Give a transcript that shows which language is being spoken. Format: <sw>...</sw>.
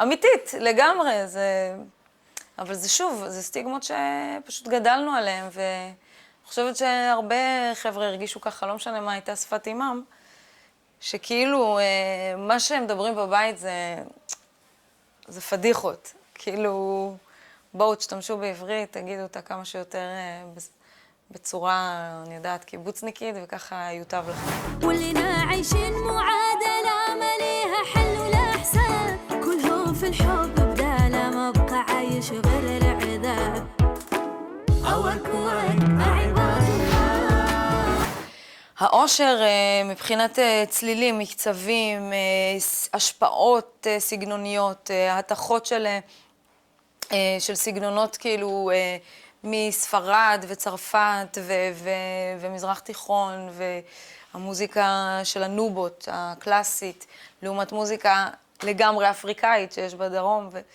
<he>אמיתית, לגמרי, אבל זה שוב, זה סטיגמות שפשוט גדלנו עליהן, ואני חושבת שהרבה חבר'ה הרגישו ככה, לא משנה מה הייתה שפת אימם, שכאילו, מה שהם מדברים בבית זה פדיחות. כאילו, בואו תשתמשו בעברית, תגידו אותה כמה שיותר בצורה, אני יודעת, קיבוצניקית, וככה יוטב לכם.</he> <ar>كلنا عايشين معادلة ما ليها حل ولا حساب كلهم في الحب بدانا ما بقى عايش غير العذاب أوك عباد الله</ar> <he>העושר מבחינת צלילים, מקצבים, השפעות סגנוניות, התחות של סגנונות כאילו מספרד וצרפת ומזרח תיכון והמוזיקה של הנובות הקלאסית, לעומת מוזיקה לגמרי אפריקאית שיש בדרום.</he>